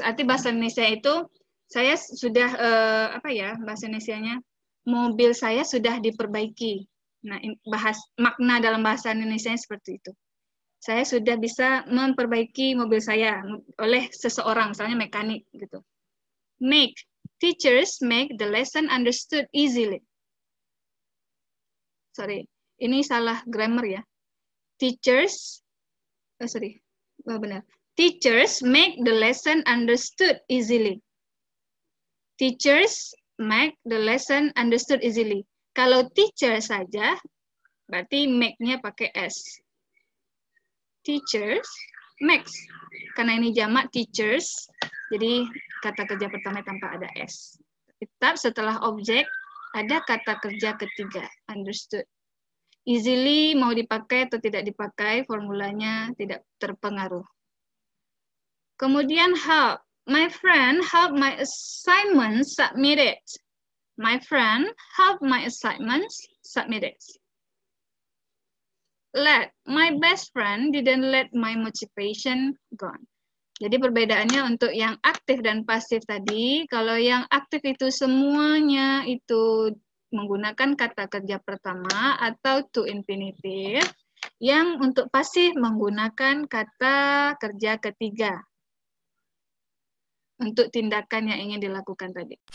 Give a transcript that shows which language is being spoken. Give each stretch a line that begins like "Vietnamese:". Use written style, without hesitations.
Indonesian: Arti bahasa Indonesia itu, saya sudah, bahasa Indonesianya, mobil saya sudah diperbaiki. Nah, makna dalam bahasa Indonesia seperti itu. Saya sudah bisa memperbaiki mobil saya oleh seseorang, misalnya mekanik gitu.
English: Make. Teachers make the lesson understood easily.
Indonesian: Sorry, ini salah grammar ya. Teachers, benar.
English: Teachers make the lesson understood easily. Teachers make the lesson understood easily.
Indonesian: Kalau teacher saja, berarti make-nya pakai S.
English: Teachers makes.
Indonesian: Karena ini jamak teachers, jadi kata kerja pertama tanpa ada S. Tetap setelah objek, ada kata kerja ketiga, understood. Easily mau dipakai atau tidak dipakai, formulanya tidak terpengaruh. Kemudian help.
English: My friend help my assignment submitted. My friend help my assignments submitted. Let. My best friend didn't let my motivation gone.
Indonesian: Jadi perbedaannya untuk yang aktif dan pasif tadi, kalau yang aktif itu semuanya itu menggunakan kata kerja pertama atau to infinitive, yang untuk pasif menggunakan kata kerja ketiga untuk tindakan yang ingin dilakukan tadi.